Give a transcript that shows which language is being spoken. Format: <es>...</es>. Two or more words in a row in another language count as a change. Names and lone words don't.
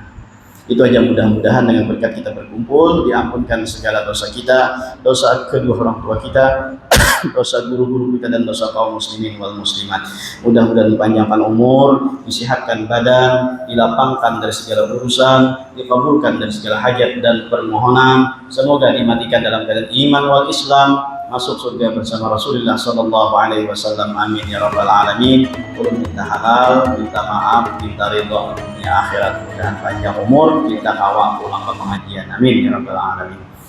<id>Itu aja, mudah-mudahan dengan berkat kita berkumpul diampunkan segala dosa kita, dosa kedua orang tua kita, dosa guru-guru kita dan dosa kaum</id> <ar>muslimin wal muslimat.</ar> <id>Mudah-mudahan dipanjangkan umur, disehatkan badan, dilapangkan dari segala urusan, dikabulkan dari segala hajat dan permohonan. Semoga dimatikan dalam keadaan</id> <ar>iman wal Islam,</ar> <id>masuk surga bersama Rasulullah</id> <ar>sallallahu alaihi wasallam. Amin ya rabbal alamin.</ar> <bjn>Ulun minta halal, minta maaf, minta ridho dunia akhirat, mudah panjang umur, kita kawal pulang ke pengajian.</bjn> <ar>Amin ya rabbal alamin.</ar>